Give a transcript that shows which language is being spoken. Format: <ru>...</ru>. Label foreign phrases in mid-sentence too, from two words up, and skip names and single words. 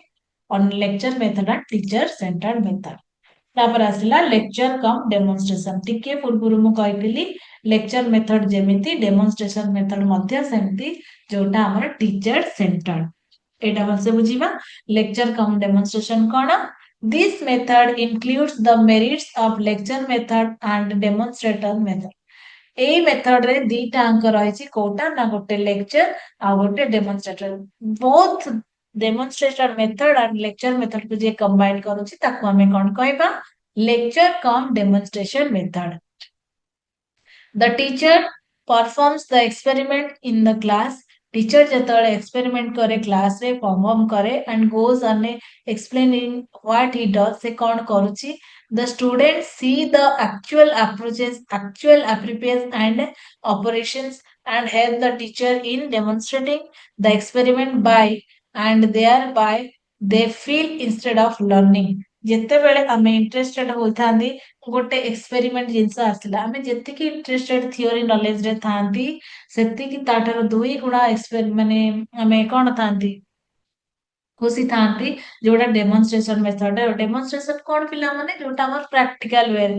<en>on lecture method and teacher centered method.</en> <or>ତାପରେ ଆସିଲା</or> <en>lecture cum demonstration.</en> <or>ଟିକେ ପୂର୍ବରୁ ମୁଁ କହିଥିଲି</or> <en>lecture method</en> <or>ଯେମିତି</or> <en>demonstration method</en> <or>ମଧ୍ୟ ସେମିତି ଯୋଉଟା ଆମର</or> <en>teacher centered.</en> <or>ଏଇଟା ଭଲସେ ବୁଝିବା।</or> <en>lecture cum demonstration</en> <or>କଣ?</or> <en>This method includes the merits of lecture method and demonstrator method।</en> <or>ଏଇ ମେଥଡ ରେ ଦିଟା ଅଙ୍କ ରହିଛି କୋଉଟା ନା ଗୋଟେ ଲେକ୍ଚର ଆଉ ଗୋଟେ ଡେମନଷ୍ଟ୍ରେଟର।</or> <en>both demonstrator method and lecture method</en> <or>କୁ ଯିଏ କମ୍ବାଇନ କରୁଛି ତାକୁ ଆମେ କଣ କହିବା?</or> <en>lecture cum demonstration method। The teacher performs the experiment in the class।</en> <or>टीचर ଯେତେବେଳେ experiment କରେ class ରେ perform କରେ</or> <en>and goes on explaining what he does</en> <or>ସେ କଣ କରୁଛି?</or> <en>The students see the actual approaches, actual approaches and operations and help the teacher in demonstrating the experiment by and thereby they feel instead of learning।</en> <or>ଯେତେବେଳେ ଆମେ ଇଣ୍ଟରେଷ୍ଟେଡ ହୋଇଥାନ୍ତି ଗୋଟେ ଏକ୍ସପେରିମେଣ୍ଟ ଜିନିଷ ଆସିଲା ଆମେ ଯେତିକି</or> <en>interested theory knowledge</en> <or>ରେ ଥାନ୍ତି ସେତିକି ତାଠାରୁ 2 ଗୁଣା ମାନେ ଆମେ କଣ ଥାନ୍ତି ଖୁସି ଥାନ୍ତି ଯୋଉଟା</or> <en>demonstration method.</en> <or>ଡେମନଷ୍ଟ୍ରେସନ କଣ ପିଲାମାନେ ଯୋଉଟା ଆମର</or> <en>practical way.</en>